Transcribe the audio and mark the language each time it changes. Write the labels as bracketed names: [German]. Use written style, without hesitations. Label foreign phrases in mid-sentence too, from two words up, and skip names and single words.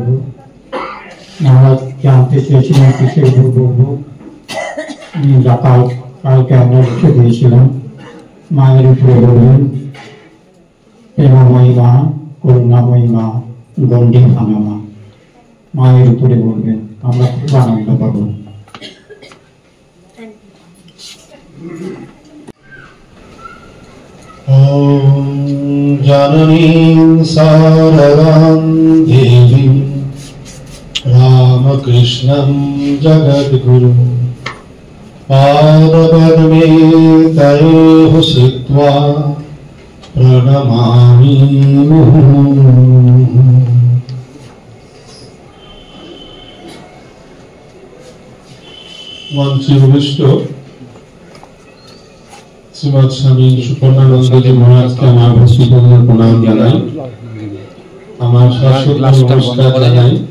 [Bangla] মহারাজ জানতে চেয়েছিলেন কিসের উপর বলব। কালকে আমরা লিখে দিয়েছিলাম মায়ের উপরে বলবেন, প্রেমময়ী মা, করুণাময়ী মা, গণ্ডি ভাঙা মা, মায়ের উপরে বলবেন, আমরা খুব আনন্দ পাবো। [Sanskrit] जननीं शारदां देवीं रामकृष्णं जगद्गुरुं पादपद्मे तयोः श्रुत्वा प्रणमामि मुहुर्मुहुः। [Bangla] মঞ্চে উপবিষ্ট শ্রীমৎ স্বামী সুপর্ণানন্দজি মহারাজকে আমার ভক্তিপূর্ণ প্রণাম জানাই, আমার শাশ্বত নমস্কার জানাই।